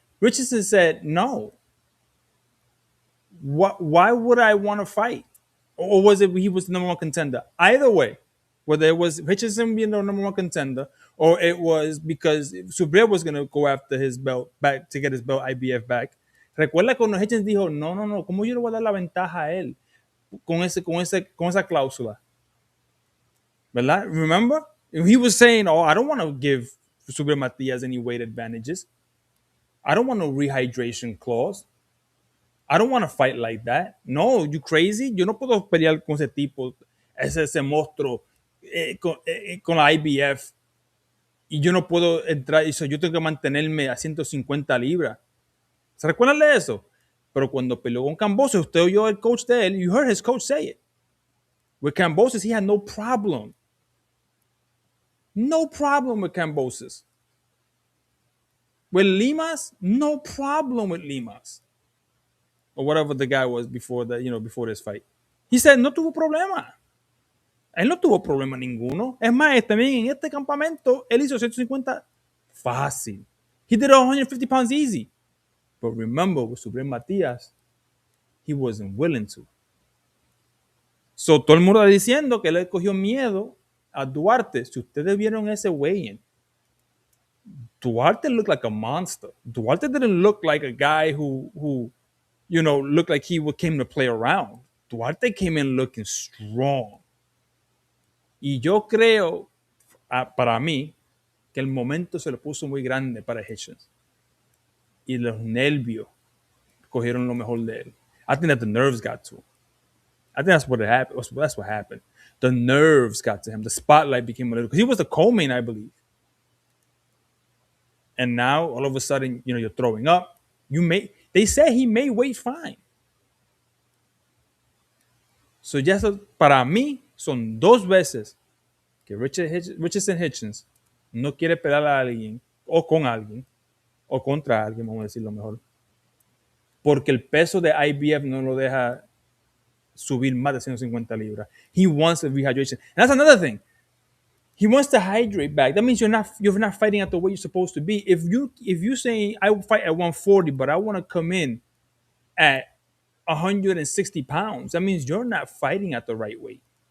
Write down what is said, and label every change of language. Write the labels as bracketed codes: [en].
[en] Richardson said, no. Why would I want to fight? Or was it he was the number one contender? Either way, whether it was Richardson being the number one contender, or it was because Subriel was going to go after his belt back to get his belt IBF back. [es] Recuerda cuando Hitchins dijo, no, ¿cómo yo le voy a dar la ventaja a él con esa cláusula? ¿Verdad? [en] Remember? He was saying, I don't want to give Subriel Matias any weight advantages. I don't want no rehydration clause. I don't want to fight like that. No, you crazy? [es] Yo no puedo pelear con ese tipo, ese monstruo con la IBF. Y yo no puedo entrar, yo tengo que mantenerme a 150 libras. ¿Se recuerdan de eso? Pero cuando peleó con Cambosos, usted oyó el coach de él, [en] you heard his coach say it. With Cambosos, he had no problem. No problem with Cambosos. With Limas, no problem with Limas. Or whatever the guy was before before this fight. He said [es] no tuvo problema. Él no tuvo problema ninguno. Es más, también en este campamento, él hizo 150 fácil. [en] He did 150 pounds easy. But remember, with Subriel Matias, he wasn't willing to. [es] So, todo el mundo está diciendo que le cogió miedo a Duarte. Si ustedes vieron ese weigh-in, Duarte [en] looked like a monster. Duarte didn't look like a guy who looked like he came to play around. Duarte came in looking strong. [es] Y yo creo, para mí, que el momento se le puso muy grande para Hitchins. Y los nervios cogieron lo mejor de él. [en] I think that the nerves got to him. I think that's what happened. That's what happened. The nerves got to him. The spotlight became a little, because he was the co-main, I believe. And now, all of a sudden, you're throwing up. They say he may weigh fine. [es] So ya para mí son 2 veces que Richardson Hitchins no quiere pelear a alguien o con alguien o contra alguien, vamos a decirlo mejor, porque el peso de IBF no lo deja subir más de 150 libras. [en] He wants a rehydration. And that's another thing. He wants to hydrate back. That means you're not fighting at the way you're supposed to be. If you say I will fight at 140, but I want to come in at 160 pounds, that means you're not fighting at the right weight.